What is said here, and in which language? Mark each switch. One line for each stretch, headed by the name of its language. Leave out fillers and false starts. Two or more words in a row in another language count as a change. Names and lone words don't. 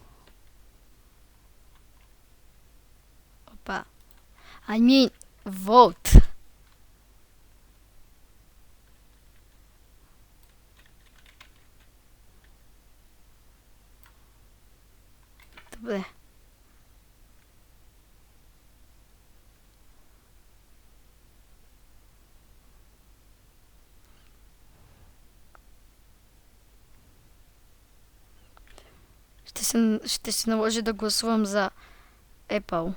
Bulgarian: Опа.
English: I mean, vote.
Bulgarian: Добре. Ще се наложи да гласувам за Apple.